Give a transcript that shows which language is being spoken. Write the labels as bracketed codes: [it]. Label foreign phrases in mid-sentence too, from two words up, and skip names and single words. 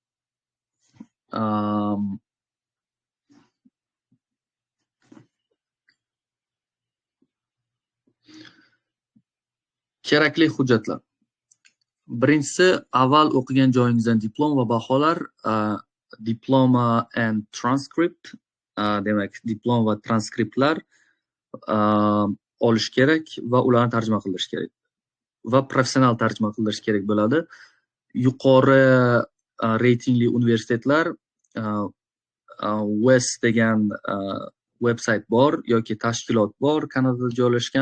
[uz] Kerakli hujjatlar. Birinchisi, avval o'qigan joyingizdan diplom va baholar, [en] diploma and transcript, [uz] demak, diplom va transkriptlar olish kerak va ularni tarjima qilish kerak. Va professional tarjima qilish kerak bo'ladi. Yuqori reytingli universitetlar, West degan veb-sayt bor yoki tashkilot bor Kanadada joylashgan.